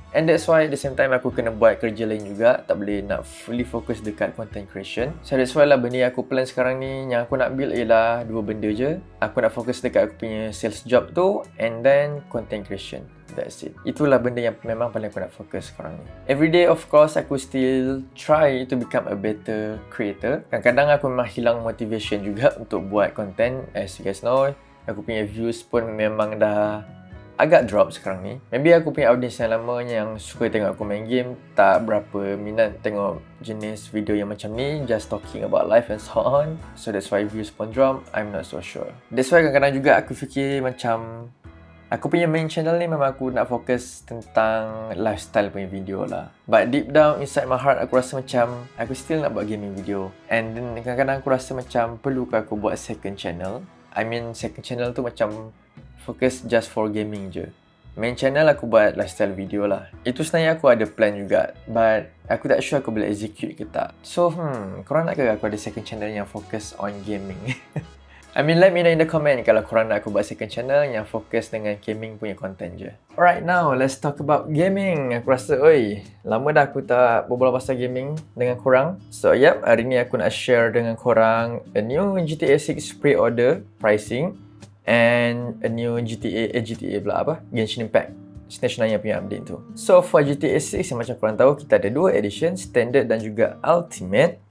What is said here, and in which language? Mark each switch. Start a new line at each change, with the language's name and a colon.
English: And that's why at the same time
Malay: aku kena buat kerja lain juga. Tak boleh nak fully fokus dekat content creation.
English: So that's why
Malay: lah benda yang aku plan sekarang ni, yang aku nak build ialah dua benda je. Aku nak fokus dekat aku punya sales job tu,
English: and then content creation. That's it.
Malay: Itulah benda yang memang paling aku nak fokus sekarang ni.
English: Everyday of course
Malay: aku
English: still try to become a better creator.
Malay: Kadang-kadang aku memang hilang motivation juga untuk buat content.
English: As you guys know,
Malay: aku punya views pun memang dah agak drop sekarang ni. Maybe aku punya audience yang lama yang suka tengok aku main game tak berapa minat tengok jenis video yang macam ni,
English: just talking about life and so on. So that's why views pun drop. I'm not so sure. That's why
Malay: kadang-kadang juga aku fikir macam aku punya main channel ni memang aku nak fokus tentang lifestyle punya video lah.
English: But deep down inside my heart,
Malay: aku rasa macam aku still nak buat gaming video. And then kadang-kadang aku rasa macam perlukah aku buat second channel.
English: I mean second channel
Malay: tu macam fokus just for gaming je. Main channel aku buat lifestyle video lah. Itu sebenarnya aku ada plan juga, but aku tak sure aku boleh execute ke tak. So, korang nak ke aku ada second channel yang fokus on gaming?
English: I mean, let me know in the comment
Malay: kalau korang nak aku buat second channel yang fokus dengan gaming punya content je.
English: Alright, now let's talk about gaming.
Malay: Aku rasa, lama dah aku tak berbual pasal gaming dengan korang. So, hari ni aku nak share dengan korang
English: a new GTA 6 pre-order pricing
Malay: and a new GTA Genshin Impact Snatch Nanya punya update tu. So for GTA 6 yang macam korang tahu, kita ada dua edition, standard dan juga ultimate.